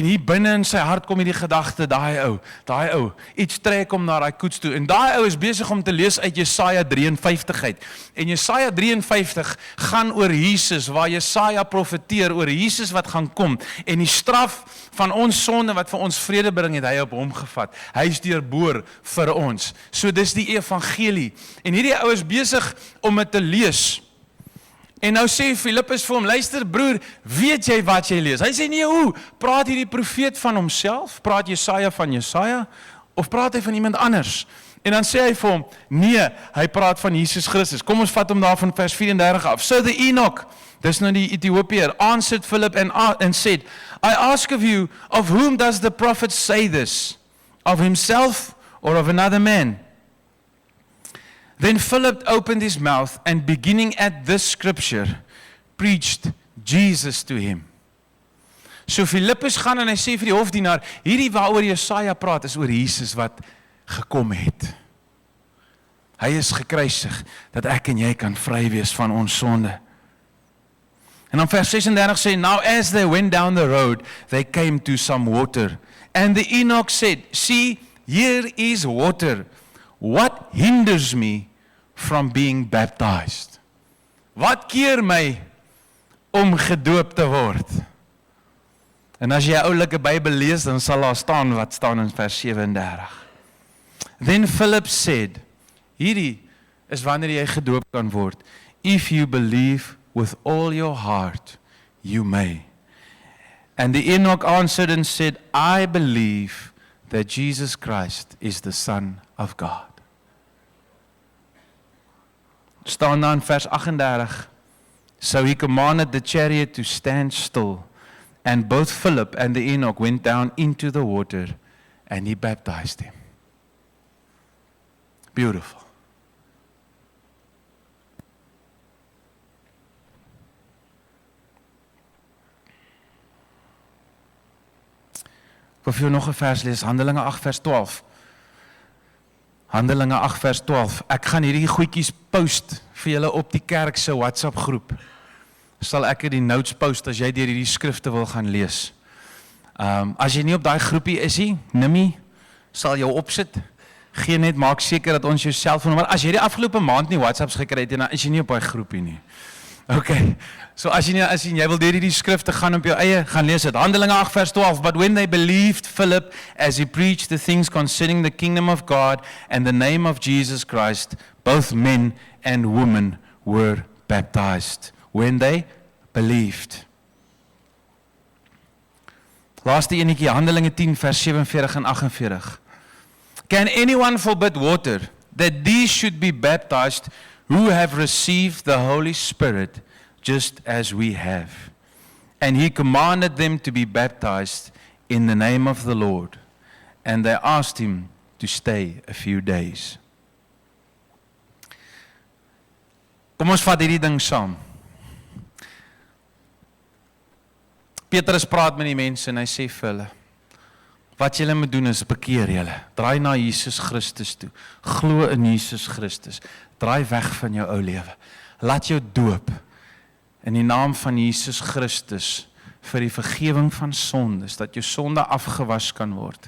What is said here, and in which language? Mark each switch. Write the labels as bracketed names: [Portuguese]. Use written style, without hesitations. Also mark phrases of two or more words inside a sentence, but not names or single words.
[Afrikaans] hier binne in sy hart kom hierdie gedagte, daai ou, iets trek hom na daai koets toe, en daai ou is besig om te lees uit Jesaja 53 uit, en Jesaja 53 gaan oor Jesus, waar Jesaja profeteer oor Jesus wat gaan kom, en die straf van ons sonde wat vir ons vrede bring, het hy op hom gevat, hy is deurboor vir ons, so dis die evangelie, en hierdie ou is besig om dit te lees, en nou sê Filippus vir hom, luister broer, weet jy wat jy lees? Hy sê nee, hoe? Praat hierdie profeet van homself? Praat Jesaja van Jesaja? Of praat hy van iemand anders? En dan sê hy vir hom, nee, hy praat van Jesus Christus. Kom ons vat hom daar van vers 34 af. [English] So the Enoch, [Afrikaans] dis nou die Ethiopiër, [English] answered Philip and said, I ask of you, of whom does the prophet say this? Of himself or of another man? Then Philip opened his mouth and beginning at this scripture, preached Jesus to him. [Afrikaans] So Filippus gaan en hy sê vir die hofdienaar, hierdie waaroor Jesaja praat is oor Jesus wat gekom het. Hy is gekruisig, dat ek en jy kan vry wees van ons sonde. En dan vers 36 sê, [English] now as they went down the road, they came to some water. And the Enoch said, see, here is water. What hinders me from being baptized? [Afrikaans] Wat keer my om gedoop te word? En as jy 'n oulike Bybel lees, dan sal daar staan wat staan in vers 37. [English] Then Philip said, [Afrikaans] hierdie is wanneer jy gedoop kan word. [English] If you believe with all your heart, you may. And the Enoch answered and said, I believe that Jesus Christ is the Son of God. [Afrikaans] Staan dan vers 38. [English] So he commanded the chariot to stand still, and both Philip and the Enoch went down into the water, and he baptized him. Beautiful. [Afrikaans] Ek wil vir jou nog 'n vers lees, Handelinge 8 vers 12. Handelinge 8 vers 12. Ek gaan hierdie goedjies post vir julle op die kerk se WhatsApp groep. Sal ek die notes post as jy deur hierdie skrifte wil gaan lees. As jy nie op daai groepie is nie, Nimmy sal jou opsit. Gee net, maak seker dat ons jou selfoonnommer. As jy die afgelope maand nie WhatsApps gekry het, dan is jy nie op daai groepie nie. Okay. So as jy wil deur hierdie skrifte gaan op jou eie, gaan lees dit. Handelinge 8 vers 12. [English] But when they believed Philip as he preached the things concerning the kingdom of God and the name of Jesus Christ, both men and women were baptized. When they believed. [Afrikaans] Laaste enetjie, Handelinge 10 vers 47 en 48. [English] Can anyone forbid water that these should be baptized who have received the Holy Spirit just as we have? And he commanded them to be baptized in the name of the Lord. And they asked him to stay a few days. [Afrikaans] Kom ons vat hierdie ding saam. Petrus praat met die mense en hy sê vir hulle, wat julle moet doen is bekeer julle, draai na Jesus Christus toe, glo in Jesus Christus, draai weg van jou ou lewe, laat jou doop in die naam van Jesus Christus vir die vergewing van sondes, dat jou sonde afgewas kan word.